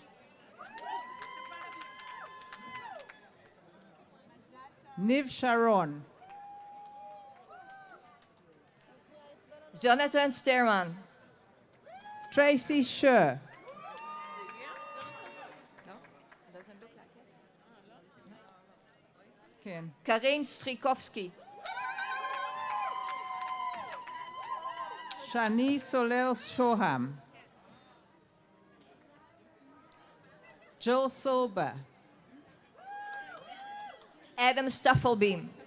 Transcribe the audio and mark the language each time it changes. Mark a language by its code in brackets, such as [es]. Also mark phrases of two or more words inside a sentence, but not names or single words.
[en] Niv Sharon. Jonathan Sterman. Tracy Scher. No, doesn't look like it. Ken. Karin Strikowski. Shani Soler Shoham. Jill Silber. Adam Staffelbeam.